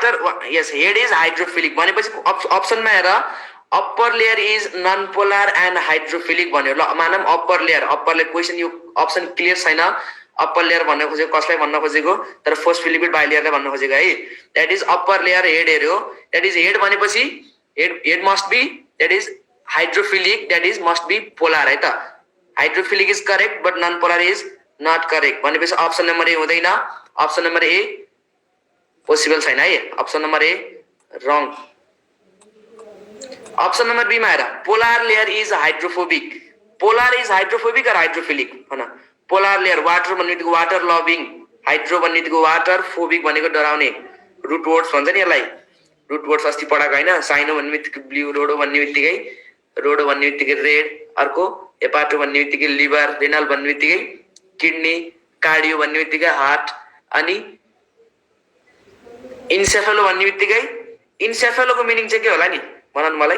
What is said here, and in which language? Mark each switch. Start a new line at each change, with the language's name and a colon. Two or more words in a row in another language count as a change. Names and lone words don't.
English: yes, head is hydrophilic
Nepali: भनेपछि अप्सनमा हेर.
English: upper layer is non polar and hydrophilic भन्यो।
Nepali: ल मानम
English: upper layer question
Nepali: यो
English: option clear
Nepali: छैन। अप्पर लेयर भन्न खोजेको कसलाई भन्न खोजेको तर फोस्फोलिपिड बाइलेयरलाई भन्न खोजेको है।
English: that is upper layer head हेर्यो। that is head भनेपछि head must be that is hydrophilic that is must be polar
Nepali: है त।
English: hydrophilic is correct but non polar is not correct भनेपछि option number A हुँदैन। option number A possible
Nepali: छैन है।
English: option number A wrong. option number B
Nepali: मा हेर
English: polar layer is hydrophobic. polar is hydrophobic or hydrophilic हैन। polar layer water
Nepali: भन्ने बित्तिकै
English: water loving,
Nepali: हाइड्रो भन्ने बित्तिकै वाटर, फोबिक भनेको डराउने।
English: root words
Nepali: भन्छ नि यसलाई।
English: root words
Nepali: अस्ति पढाएको हैन। साइनो भन्ने बित्तिकै ब्लू, रोडो भन्ने बित्तिकै रेड, अर्को हेपाटो भन्ने बित्तिकै लिभर, रेनल भन्ने बित्तिकै किडनी, कार्डियो भन्ने बित्तिकै हार्ट, अनि इन्सेफेलो भन्ने बित्तिकै इन्सेफेलोको मिनिङ चाहिँ के होला नि भनन मलाई।